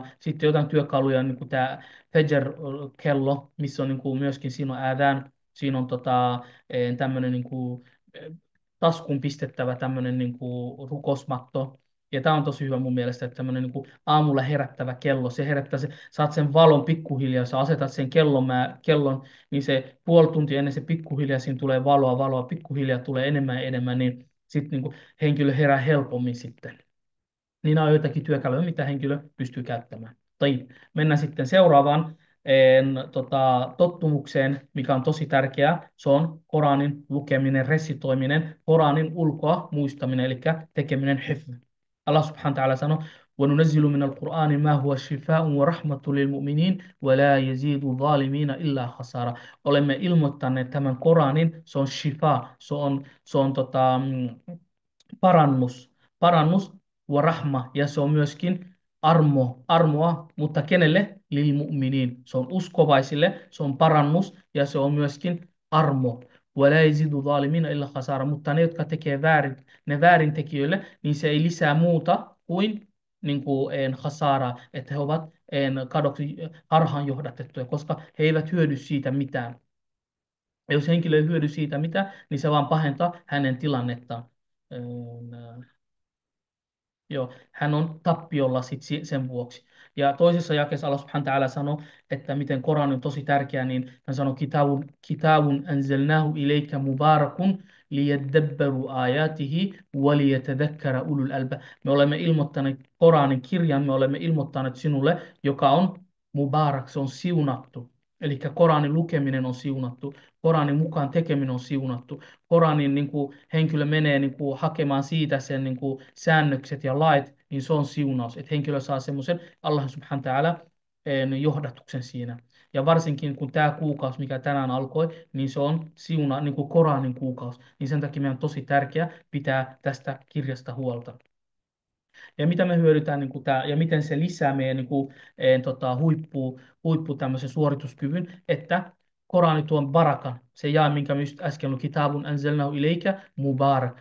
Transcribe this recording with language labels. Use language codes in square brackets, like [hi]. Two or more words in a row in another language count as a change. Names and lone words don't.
[fi] Sitten jotain työkaluja, niin kuin tämä Fajr-kello, missä on niin kuin, myöskin siinä on adhan, siinä on tämmöinen niin kuin, taskuun pistettävä tämmöinen niin kuin, rukousmatto, ja tämä on tosi hyvä mun mielestä, että tämmöinen niin aamulla herättävä kello, se herättää, saat sen valon pikkuhiljaa, sä asetat sen kellon, niin se puoli tuntia ennen se pikkuhiljaa siinä tulee valoa, pikkuhiljaa tulee enemmän ja enemmän, niin sitten niin henkilö herää helpommin sitten. Niin nämä on joitakin työkaluja, mitä henkilö pystyy käyttämään. Tai mennään sitten seuraavaan tottumukseen, mikä on tosi tärkeää. Se on Koranin lukeminen, resitoiminen, Koranin ulkoa muistaminen, eli tekeminen hifz. [ar] الله سبحانه وتعالى [fi] sanoo, [ar] وَنُنَزِّلُ مِنَ الْقُرْآنِ مَا هُوَ شِفَاءٌ وَرَحْمَةٌ لِلْمُؤْمِنِينَ وَلَا يَزِيدُ الظَّالِمِينَ إِلَّا خَسَارًا. [fi] Olemme ilmoittaneet tämän Koranin, se on shifa, parannus [ar] ورحمة, [fi] ja se on myöskin armoa, mutta kenelle? [ar] للمؤمنين. [fi] Se on uskovaisille, se on parannus ja se on myöskin armo. [ar] ولا يزيد الظالمين إلا خسارا, [fi] mutta ne, jotka tekee väärin, ne väärintekijöille, niin se ei lisää muuta kuin, khasara, että he ovat kadoksi harhaan johdatettuja, koska he eivät hyödy siitä mitään. Ja jos henkilö ei hyödy siitä mitään, niin se vaan pahentaa hänen tilannettaan. Joo, hän on tappiolla sen vuoksi. Ja toisessa jakeessa [ar] الله سبحانه وتعالى [fi] sanoo, että miten Koran on tosi tärkeä, niin hän sanoo, [ar] كتاب أنزلناه إليك مبارك ليدبروا آياته و ليتذكر أولو الألباب. [fi] Me olemme ilmoittaneet Koranin kirjan, me olemme ilmoittaneet sinulle, joka on mubarak, se on siunattu. Eli Koranin lukeminen on siunattu, Koranin mukaan tekeminen on siunattu. Koranin henkilö menee hakemaan siitä sen säännökset ja lait, niin se on siunaus. Että henkilö saa semmoisen [ar] الله سبحانه وتعالى [fi] johdatuksen siinä. Ja varsinkin kun tämä kuukausi, mikä tänään alkoi, niin se on Koranin kuukausi. Niin sen takia meidän on tosi tärkeää pitää tästä kirjasta huolta. Ja mitä me hyödytään ja miten se lisää meidän huippu tämmöisen suorituskyvyn, että Korani tuon barakan, se jae, minkä me just äsken luki, [ar] كتاب أنزلناه إليك مبارك.